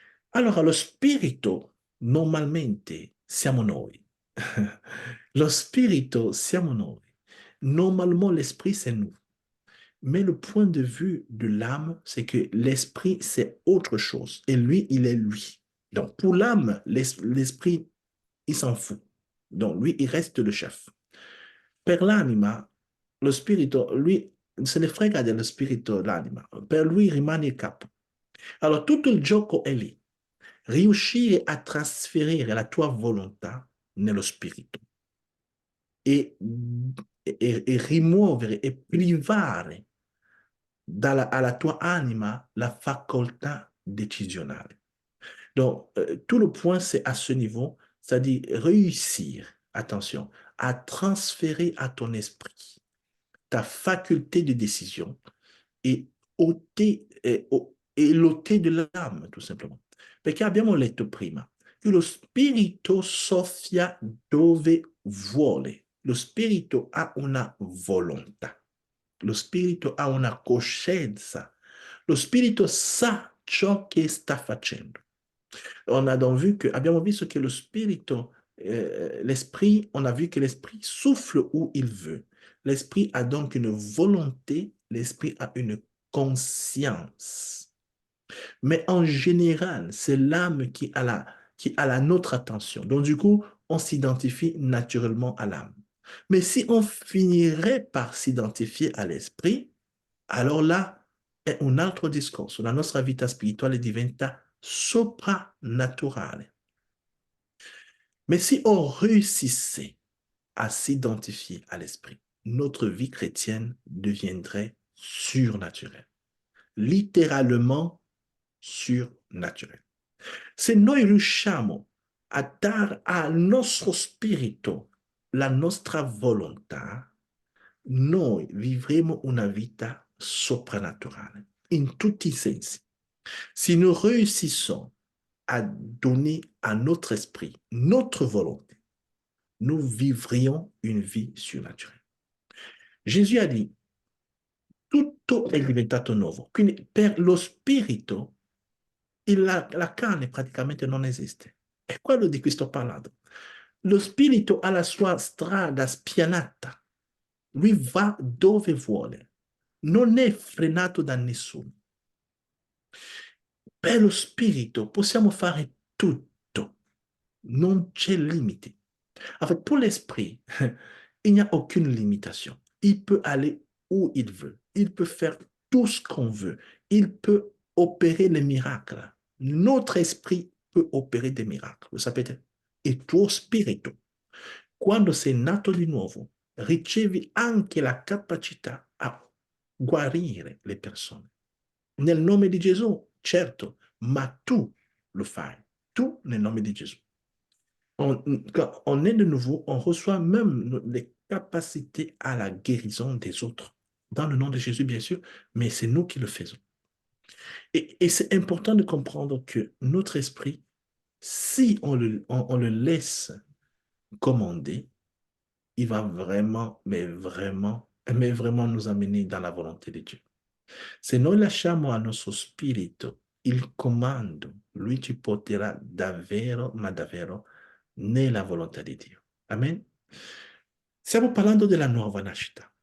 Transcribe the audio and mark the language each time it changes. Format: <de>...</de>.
<it>Allora, lo spirito normalmente siamo noi. Lo spirito siamo noi.</it> <fr>Normalement, l'esprit, c'est nous. Mais le point de vue de l'âme, c'est que l'esprit, c'est autre chose. Et lui, il est lui. Donc, pour l'âme, l'esprit, il s'en fout. Donc, lui, il reste le chef.</fr> <it>Per l'anima, lo spirito, lui, se ne frega dello spirito l'anima. Per lui rimane il capo. Allora, tutto il gioco è lì. Riuscire a trasferire la tua volontà nello spirito e, e rimuovere e privare alla tua anima la facoltà décisionale.</it> <fr>Donc, tout le point, c'est à ce niveau, c'est-à-dire réussir, attention, à transférer à ton esprit ta faculté de décision e ôter, e l'ôter de l'âme, tout simplement.</fr> <it>Perché abbiamo letto prima che lo spirito soffia dove vuole. Lo spirito ha una volontà. Lo spirito ha una coscienza. Lo spirito sa ciò che sta facendo. Abbiamo visto che lo spirito,</it> <fr>l'esprit, on a vu que l'esprit souffle où il veut. L'esprit a donc une volonté, l'esprit a une conscience. Mais en général, c'est l'âme qui a la notre attention. Donc du coup, on s'identifie naturellement à l'âme. Mais si on finirait par s'identifier à l'esprit, alors là</fr> <it>è un altro discorso. La nostra vita spirituale diventa soprannaturale.</it> <fr>Mais si on réussissait à s'identifier à l'esprit, notre vie chrétienne deviendrait surnaturelle. Littéralement surnaturelle.</fr> <it>Se noi riusciamo a dare al nostro spirito la nostra volontà, noi vivremo una vita soprannaturale in tutti i sensi.</it> <fr>Si nous réussissons à donner à notre esprit notre volonté, nous vivrions une vie surnaturelle. Jésus a dit,</fr> <it>tutto è diventato nuovo. Quindi per lo spirito la carne praticamente non esiste. È quello di cui sto parlando. Lo spirito ha la sua strada spianata. Lui va dove vuole. Non è frenato da nessuno. Per lo spirito possiamo fare tutto. Non c'è limite.</it> <fr>En fait, pour l'esprit, il n'y a aucune limitation. Il peut aller où il veut. Il peut faire tout ce qu'on veut. Il peut opérer les miracles. Notre esprit peut opérer des miracles.</fr> <it>Lo sapete? Il tuo spirito, quando sei nato di nuovo, ricevi anche la capacità a guarire le persone. Nel nome di Gesù, certo, ma tu lo fai. Tu nel nome di Gesù.</it> <fr>Quand on est de nouveau, on reçoit même les capacités à la guérison des autres. Dans le nom de Jésus, bien sûr, mais c'est nous qui le faisons. Et c'est important de comprendre que notre esprit, si on le laisse commander, il va vraiment, mais vraiment nous amener dans la volonté de Dieu.</fr> <it>Se noi lasciamo al nostro spirito il comando, lui ci porterà davvero, ma davvero, nella volontà di Dio. Amen? Stiamo parlando della nuova nascita.</it>